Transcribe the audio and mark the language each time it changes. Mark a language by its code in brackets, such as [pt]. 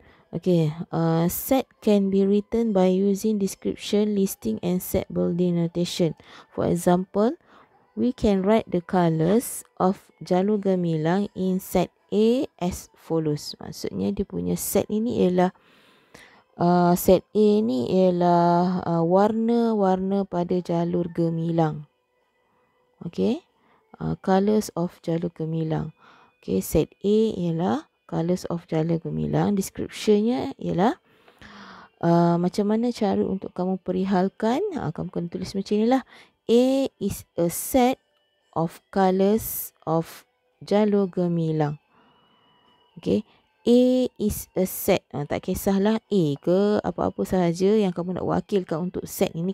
[en] Okay, set can be written by using description, listing and set builder notation. For example, we can write the colours of jalur gemilang in set A as follows. [ms] Maksudnya dia punya set ini ialah set A ni ialah warna-warna pada jalur gemilang. [en] Okay, colours of jalur gemilang. Okay, set A ialah colours of jalur gemilang. [ms] Descriptionnya ialah macam mana cara untuk kamu perihalkan. Kamu kena tulis macam ni lah. [en] A is a set of colours of jalur gemilang. Okay, A is a set. [ms] Tak kisahlah A ke apa-apa sahaja yang kamu nak wakilkan untuk set ini.